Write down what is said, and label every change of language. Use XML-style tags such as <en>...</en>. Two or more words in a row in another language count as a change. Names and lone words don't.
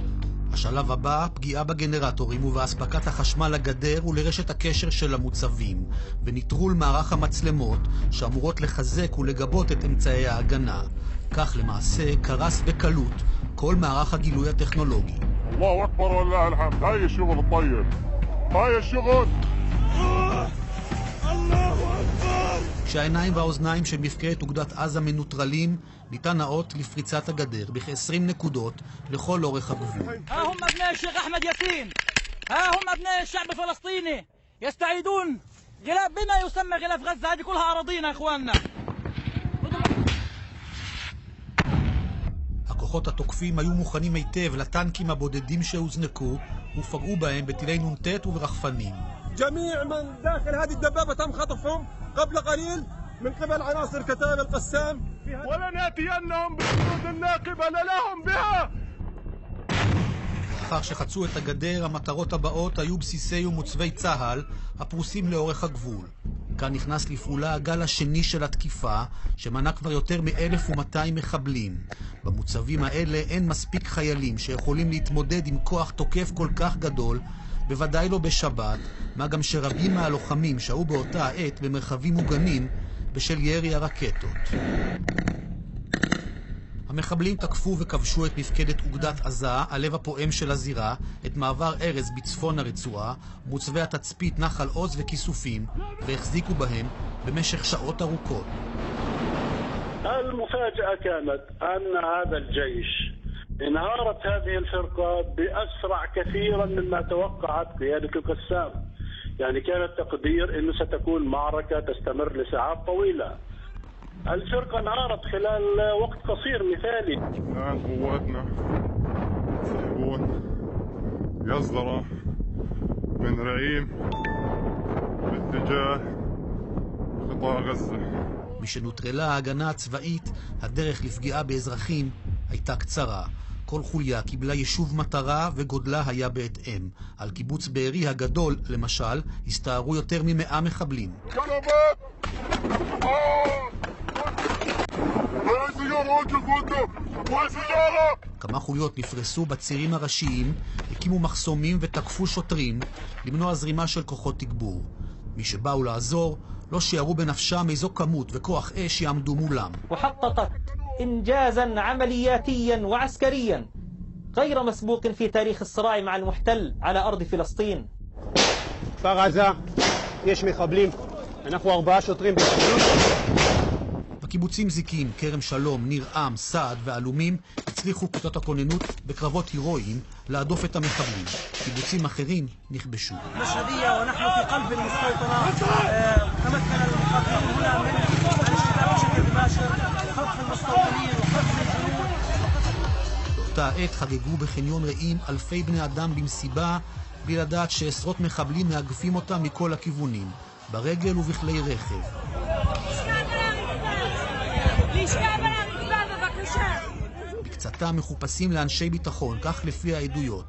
<he>השלב הבא, פגיעה בגנרטורים ובהספקת החשמל לגדר ולרשת הקשר של המוצבים, וניטרול מערך המצלמות שאמורות לחזק ולגבות את אמצעי ההגנה. כך למעשה קרס בקלות כל מערך הגילוי הטכנולוגי.</he> <ar>الله أكبر ולله الحمد. هاي الشغل الطيب. هاي الشغل. الله أكبر.</ar> <he>כשהעיניים והאוזניים של מפקדת אוגדת עזה מנוטרלים, ניתן האות לפריצת הגדר בכ-20 נקודות לכל אורך הגבול.</he> <ar>هم بني الشيخ أحمد ياسين، هم بني الشعب الفلسطيني يستعيدون غلاف بما يسمى غلاف غزة. هذه كلها أراضينا إخواننا.</ar> <he>הכוחות התוקפים היו מוכנים היטב לטנקים הבודדים שהוזנקו ופגעו בהם בטילי נ"ט וברחפנים.</he> <ar>جميع من داخل هذه الدبابة تم خطفهم قبل قليل من قبل عناصر كتائب القسام. ولنأتينهم بالجنود الناقبة لهم بها.</ar> <he>לאחר שחצו את הגדר, המטרות הבאות היו בסיסי ומוצבי צה"ל הפרוסים לאורך הגבול. כאן נכנס לפעולה הגל השני של התקיפה, שמנה כבר יותר מ-1,200 מחבלים. במוצבים האלה אין מספיק חיילים שיכולים להתמודד עם כוח תוקף כל כך גדול, בוודאי לא בשבת, מה גם שרבים מהלוחמים שהו באותה העת במרחבים מוגנים בשל ירי הרקטות. המחבלים תקפו וכבשו את מפקדת אוגדת עזה, הלב הפועם של הזירה, את מעבר ארז בצפון הרצועה, מוצבי התצפית נחל עוז וכיסופים, והחזיקו בהם במשך שעות ארוכות.</he> <ar>المفاجأة كانت أن هذا الجيش انهارت هذه الفرقة بأسرع كثيرا مما توقعت قيادة القسام. يعني كان التقدير أنه ستكون معركة تستمر لساعات طويلة. الفرقة انهارت خلال وقت قصير مثالي. الآن قواتنا سيكون يصدر من رعيم باتجاه قطاع غزة.</ar> <he>משנוטרלה ההגנה הצבאית, הדרך לפגיעה באזרחים הייתה קצרה. כל חוליה קיבלה יישוב מטרה וגודלה היה בהתאם. על קיבוץ בארי הגדול, למשל, הסתערו יותר מ100 מחבלים. כמה חוליות נפרסו בצירים הראשיים, הקימו מחסומים ותקפו שוטרים למנוע זרימה של כוחות תגבור. מי שבאו לעזור לא שיערו בנפשם איזו כמות וכוח אש יעמדו מולם.</he> <ar>وحققت إنجازا عملياتيا وعسكريا غير مسبوق في تاريخ الصراع مع المحتل على أرض فلسطين.</ar> <he>כפר עזה, יש מחבלים, אנחנו 4 שוטרים בשירות. בקיבוצים זיקים, כרם שלום, ניר עם, סעד ואלומים הצליחו כיתות הכוננות בקרבות הירואיים להדוף את המחבלים. קיבוצים אחרים נכבשו.</he> <ar>مشهدية ونحن في قلب المستوطنة. تمكن المقاتلين هنا من الاشتباك بشكل مباشر خطف المستوطنين وخطف الجنود.</ar> <he>באותה עת חגגו בחניון רעים אלפי בני אדם במסיבה, בלי לדעת שעשרות מחבלים מאגפים אותם מכל הכיוונים, ברגל ובכלי רכב. בקצתם מחופשים לאנשי ביטחון, כך לפי העדויות.</he>